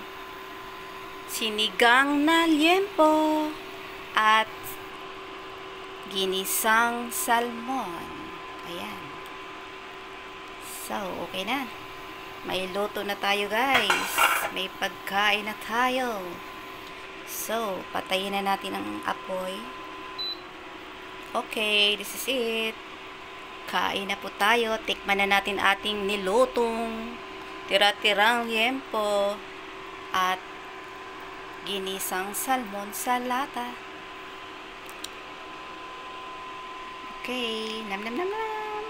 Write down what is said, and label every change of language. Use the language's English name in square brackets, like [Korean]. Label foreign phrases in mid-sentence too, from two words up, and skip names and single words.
[Filipino] Sinigang na liempo at ginisang salmon. Ayan. So, okay na. May luto na tayo, guys. May pagkain na tayo. So, patayin na natin ang apoy. [English] Okay, this is it. [Filipino] Kain na po tayo. Tikman na natin ating nilutong tira-tirang liempo at ginisang salmon sa lata. Okay, nam nam nam nam.